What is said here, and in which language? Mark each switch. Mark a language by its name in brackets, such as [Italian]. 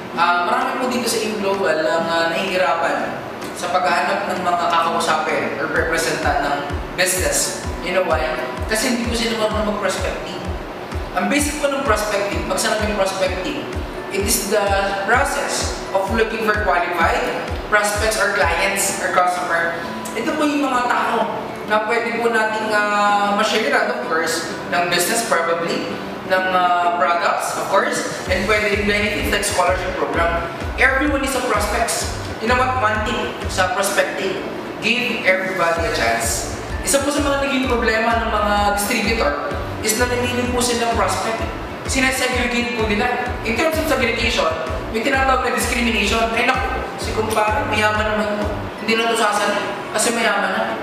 [Filipino] Marami po dito sa AIM Global ang nahihirapan sa paghahanap ng mga kakausapin or representant ng business. [English] You know why? [Filipino] Kasi hindi po sila marunong mag-prospecting. Ang basic po ng prospecting, pag sinabing prospecting, [English] it is the process of looking for qualified prospects or clients or customer. [Filipino] Ito po yung mga tao na pwede po nating ma-share, of course, ng business probably, ng products, of course, and pwede rin benefits like scholarship program. [English] Everyone is a prospects. You know what? One thing sa prospecting, give everybody a chance. [Filipino] Isa po sa mga naging problema ng mga distributor is na namili po silang prospect. Sinasegregate po nila. In terms of segregation, may tinatawag na discrimination. Ay naku, si kumpare, mayaman naman ito. Hindi na ito sasali kasi mayaman na.